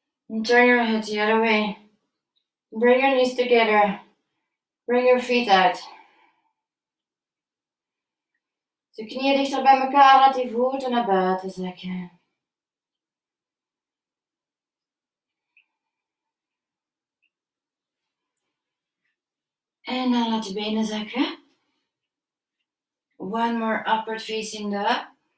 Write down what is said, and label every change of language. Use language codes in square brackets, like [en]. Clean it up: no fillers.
[en] And turn your head the other way. Bring your knees together. Bring your feet out. [nl] De knieën dichter bij elkaar, laat die voeten naar buiten zakken. En dan laat de benen zakken. [en] One more upward facing dog.